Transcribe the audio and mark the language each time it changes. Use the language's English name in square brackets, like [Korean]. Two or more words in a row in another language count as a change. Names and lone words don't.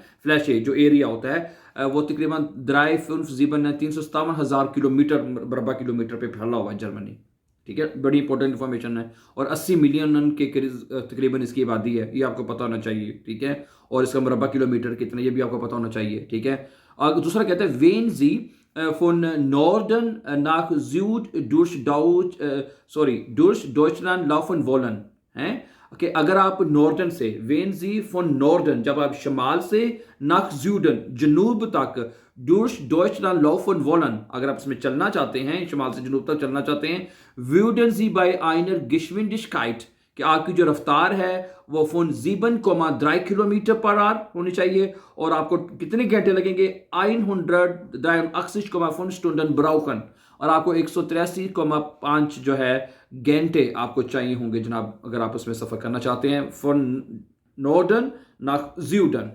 [Hindi] फ्लैशे जो एरिया होता है वो तकरीबन 357,000 किलोमीटर मरबा किलोमीटर पे फैला हुआ है जर्मनी। ठीक है, बड़ी [English] important information [Hindi] है। और 80 मिलियन के तकरीबन इसकी आबादी है, ये आपको पता होना चाहिए। ठीक है, और इसका मरबा किलोमीटर कितना, ये भी आपको पता होना चाहिए। [German] ठीक है, और दूसरा कहता है Wenn Sie von Norden nach Süd durch Deutschland laufen wollen [Hindi] हैं कि अगर आप नॉर्डन से, [German] Wenn Sie von Norden, [Hindi] जब आप शमाल से, [German] nach Süden [Hindi] जनूब तक, [German] durch Deutschland laufen wollen, [Hindi] अगर आप इसमें चलना चाहते हैं, शमाल से जनूब तक चलना चाहते हैं, [German] würden Sie bei einer Geschwindigkeit, [Hindi] कि आपकी जो रफ्तार है वो फोन 7,3 [English] kilometer per hour [Hindi] होनी चाहिए। और आपको कितने घंटे लगेंगे? [German] 183,5 Stunden brauchen, [Hindi] और आपको 183,5 जो है घंटे आपको चाहिए होंगे जनाब, अगर आप उसमें सफ़र करना चाहते हैं फ्रॉम [German] Norden nach Süden.